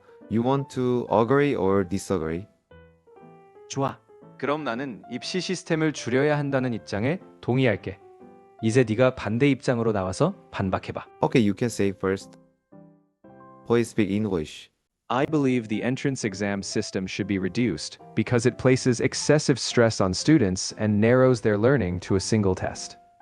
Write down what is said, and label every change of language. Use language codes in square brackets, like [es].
[en] You want to agree or disagree? [ko] 좋아. 그럼 나는 입시 시스템을 줄여야 한다는 입장에 동의할게. 이제 네가 반대 입장으로 나와서 반박해봐. [en] Okay, you can say first. Please speak English. I believe the entrance exam system should be reduced because it places excessive stress on students and narrows their learning to a single test.